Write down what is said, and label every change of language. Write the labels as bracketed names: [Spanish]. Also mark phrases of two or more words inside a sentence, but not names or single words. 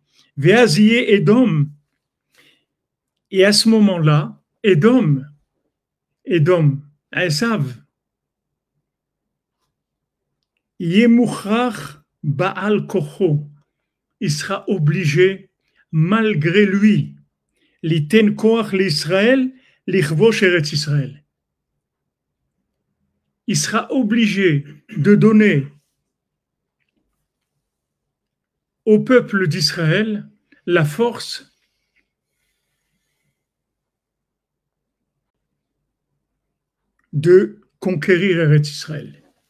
[Hebrew] ואז יהיה אדום. [French] Et à ce moment-là, [Hebrew] אדום, עשו, ימוכח בעל כוחו, [French] il sera obligé, malgré lui, [Hebrew] ליתן כוח לישראל, לכבוש ארץ ישראל. [French] Il sera obligé de donner au peuple d'Israël la force de conquérir [Hebrew] ארץ ישראל.